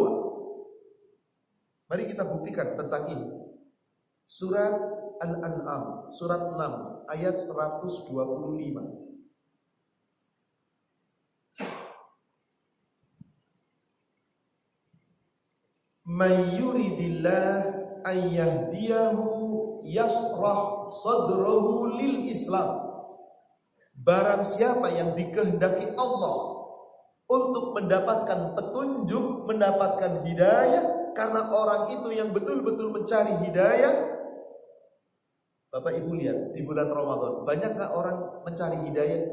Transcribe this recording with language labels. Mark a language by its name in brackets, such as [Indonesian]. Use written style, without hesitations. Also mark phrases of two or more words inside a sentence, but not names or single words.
[Indonesian] Mari kita buktikan tentang ini. Surat Al-An'am, surat 6, ayat 125. [Arabic] من يرد الله أن يهديه يشرح صدره للإسلام. [Indonesian] Barang siapa yang dikehendaki Allah untuk mendapatkan petunjuk, mendapatkan hidayah, karena orang itu yang betul-betul mencari hidayah. Bapak Ibu lihat di bulan Ramadan, banyak gak orang mencari hidayah?